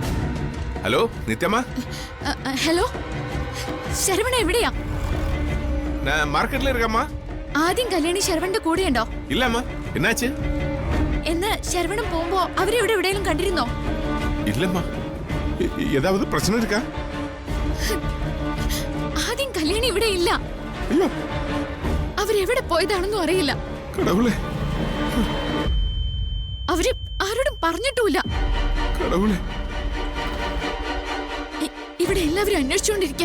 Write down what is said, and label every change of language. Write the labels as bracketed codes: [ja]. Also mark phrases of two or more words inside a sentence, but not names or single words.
[ml] ഹലോ നിത്യമ്മ. ഹലോ ശരവണ എവിടെയാ? [ta] நான் மார்க்கெட்ல இருக்கேம்மா. [ml] ആദ്യം കല്യാണി ശരവണന്റെ കൂടെയുണ്ടോ? [ta] இல்லம்மா. என்னாச்சு? [ml] എന്ന് ശരവണൻ പോകുമ്പോ അവരെ ഇവിടെ എവിടെയെങ്കിലും കണ്ടിരുന്നോ? [ta] இல்லம்மா. ஏதாவது பிரச்சனை இருக்கா? [ml] ആദ്യം കല്യാണി ഇവിടെ ഇല്ല. [ta] ஐயோ [ml] അവരെവിടെ പോയതാണെന്നും അറിയില്ല. [ta] கடவுளே [ml] അവര് ആരോടും പറഞ്ഞിട്ടുമില്ല. [ta] கடவுளே. [ml] ഇവിടെ എല്ലാവരും അന്വേഷിച്ചുകൊണ്ടിരിക്കുക.